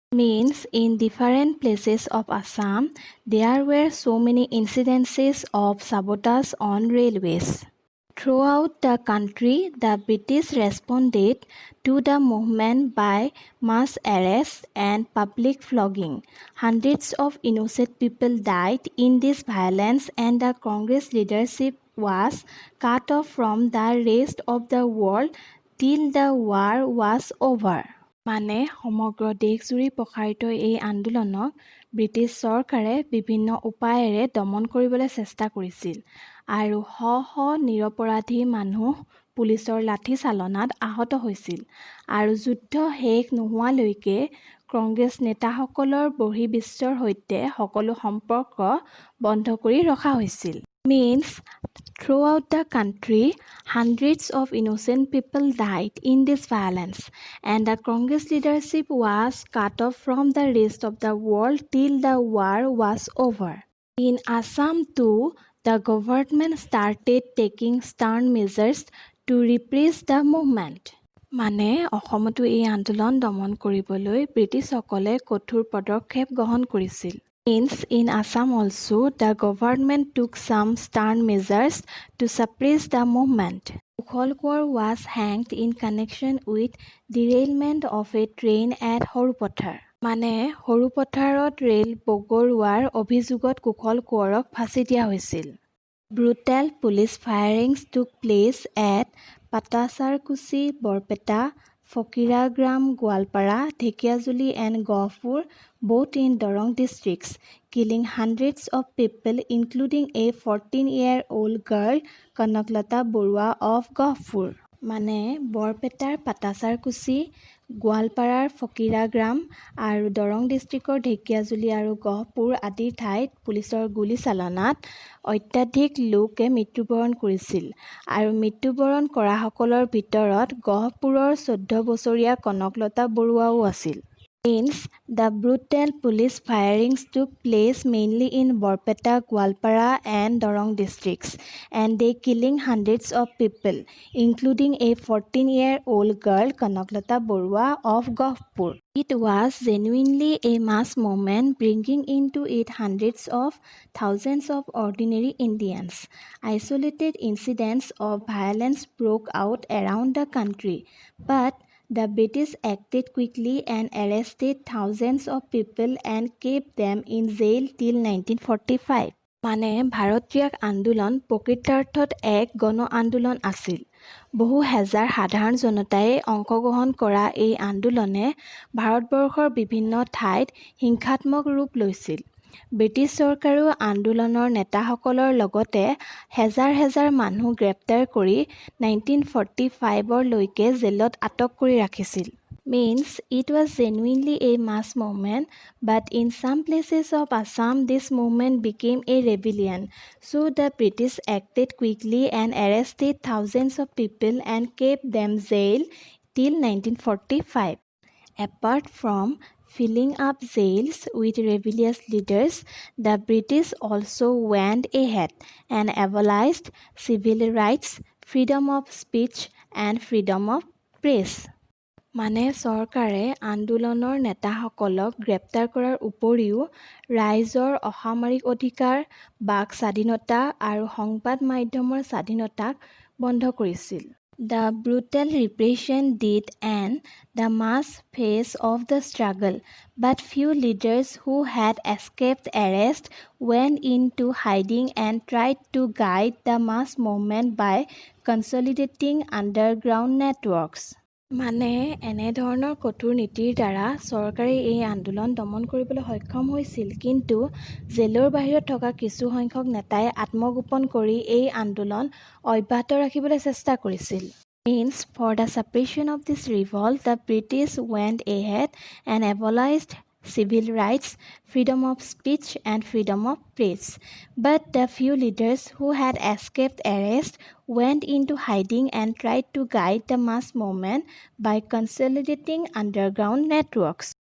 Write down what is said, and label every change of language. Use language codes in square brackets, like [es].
[en] Means in different places of Assam, there were so many incidences of sabotage on railways. Throughout the country, the British responded to the movement by mass arrests and public flogging. Hundreds of innocent people died in this violence and the Congress leadership was cut off from the rest of the world till the war was over. [as] মানে সমগ্ৰ দেশজুৰি প্ৰসাৰিত এই আন্দোলনক British চৰকাৰে বিভিন্ন উপায়েৰে দমন কৰিবলৈ চেষ্টা কৰিছিল আৰু শ শ নিৰপৰাধী মানুহ পুলিচৰ লাঠি চালনাত আহত হৈছিল আৰু যুদ্ধ শেষ নোহোৱালৈকে কংগ্ৰেছ নেতাসকলৰ বহিৰ্বিশ্বৰ সৈতে সকলো সম্পৰ্ক বন্ধ কৰি ৰখা হৈছিল। [en] Means throughout the country, hundreds of innocent people died in this violence and the Congress leadership was cut off from the rest of the world till the war was over. In Assam too, the government started taking stern measures to repress the movement. [as] মানে অসমতো এই আন্দোলন দমন কৰিবলৈ ব্ৰিটিছসকলে কঠোৰ পদক্ষেপ গ্ৰহণ কৰিছিল। [en] Means in Assam also, the government took some stern measures to suppress the movement. Kukhol Kaur was hanged in connection with derailment of a train at Horupothar. [as] মানে সৰুপথাৰত ৰেল বগৰোৱাৰ অভিযোগত কুশল কোঁৱৰক ফাঁচি দিয়া হৈছিল। [en] Brutal police firings took place at Patasarkuchi, Borpeta, Fokiragram, Gwalpara, Dhekiajuli and Gawpur, both in Dorong districts, killing hundreds of people including a 14-year-old girl, Kanaklata Borua of Gawpur. [as] মানে বৰপেটাৰ পাটাচাৰকুছি, গোৱালপাৰাৰ ফকীৰাগ্ৰাম আৰু দৰং ডিষ্ট্ৰিক্টৰ ঢেকীয়াজুলি আৰু গহপুৰ আদি ঠাইত পুলিচৰ গুলীচালনাত অত্যাধিক লোকে মৃত্যুবৰণ কৰিছিল আৰু মৃত্যুবৰণ কৰাসকলৰ ভিতৰত গহপুৰৰ 14 বছৰীয়া কনকলতা বৰুৱাও আছিল। [en] Means the brutal police firings took place mainly in Borpeta, Gwalpara and Dorong districts, and they killing hundreds of people, including a 14-year-old girl, Kanaklata Borua of Gofpur. It was genuinely a mass movement, bringing into it hundreds of thousands of ordinary Indians. Isolated incidents of violence broke out around the country, but the British acted quickly and arrested thousands of people and kept them in jail till 1945. [as] মানে ভাৰতীয় আন্দোলন প্ৰকৃতাৰ্থত এক গণ আন্দোলন আছিল। বহু হেজাৰ সাধাৰণ জনতাই অংশগ্ৰহণ কৰা এই আন্দোলনে ভাৰতবৰ্ষৰ বিভিন্ন ঠাইত হিংসাত্মক ৰূপ লৈছিল। ব্ৰিটিছ চৰকাৰেও আন্দোলনৰ নেতাসকলৰ লগতে হেজাৰ হেজাৰ মানুহ গ্ৰেপ্তাৰ কৰি 1945লৈকে জেলত আটক কৰি ৰাখিছিল। [en] Means it was genuinely a mass movement, but in some places of Assam this movement became a rebellion. So the British acted quickly and arrested thousands of people and kept them jailed till 1945. Apart from filling up jails with rebellious leaders, the British also went ahead and abolished civil rights, freedom of speech and freedom of press. [as] মানে চৰকাৰে আন্দোলনৰ নেতাসকলক গ্ৰেপ্তাৰ কৰাৰ উপৰিও ৰাইজৰ অসামৰিক অধিকাৰ, বাক স্বাধীনতা আৰু সংবাদ মাধ্যমৰ স্বাধীনতাক বন্ধ কৰিছিল। [en] The brutal repression did end the mass phase of the struggle, but few leaders who had escaped arrest went into hiding and tried to guide the mass movement by consolidating underground networks. [as] মানে এনেধৰণৰ কঠোৰ নীতিৰ দ্বাৰা চৰকাৰে এই আন্দোলন দমন কৰিবলৈ সক্ষম হৈছিল, কিন্তু জেলৰ বাহিৰত থকা কিছু সংখ্যক নেতাই আত্মগোপন কৰি এই আন্দোলন অব্যাহত ৰাখিবলৈ চেষ্টা কৰিছিল। [en] Means for the suppression of this revolt, the British went ahead and abolished civil rights, freedom of speech and freedom of press. But the few leaders who had escaped arrest went into hiding and tried to guide the mass movement by consolidating underground networks.